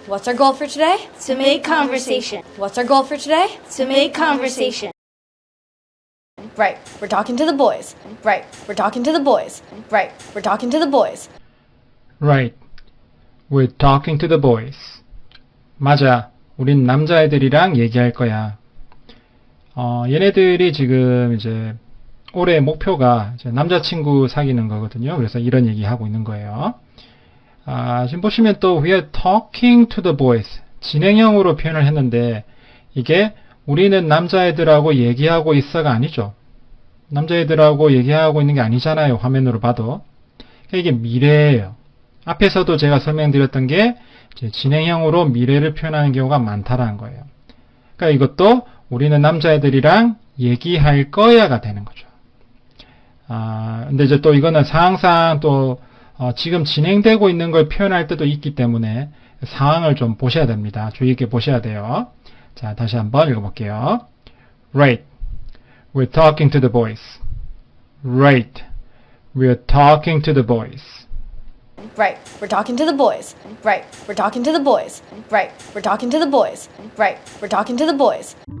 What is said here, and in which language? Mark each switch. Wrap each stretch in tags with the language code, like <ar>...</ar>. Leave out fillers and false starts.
<en>What's our goal for today? To make conversation. What's our goal for today? To make conversation. Right, we're talking to the boys. Right, we're talking to the boys. Right, we're talking to the boys. Right. We're talking to the boys.</en> <ko>맞아. 우린 남자애들이랑 얘기할 거야. 얘네들이 지금 이제 올해 목표가 이제 남자친구 사귀는 거거든요. 그래서 이런 얘기 하고 있는 거예요. 지금 보시면 또</ko> <en>we are talking to the boys.</en> <ko>진행형으로 표현을 했는데 이게 우리는 남자애들하고 얘기하고 있어가 아니죠. 남자애들하고 얘기하고 있는 게 아니잖아요. 화면으로 봐도. 그러니까 이게 미래예요. 앞에서도 제가 설명드렸던 게 이제 진행형으로 미래를 표현하는 경우가 많다라는 거예요. 그러니까 이것도 우리는 남자애들이랑 얘기할 거야가 되는 거죠. 근데 이제 또 이거는 상황상 또 지금 진행되고 있는 걸 표현할 때도 있기 때문에 상황을 좀 보셔야 됩니다. 주의 깊게 보셔야 돼요. 자, 다시 한번 읽어볼게요.</ko> <en>Right. We're talking to the boys. Right. We're talking to the boys. Right, we're talking to the boys. Right, we're talking to the boys. Right, we're talking to the boys. Right, we're talking to the boys.</en>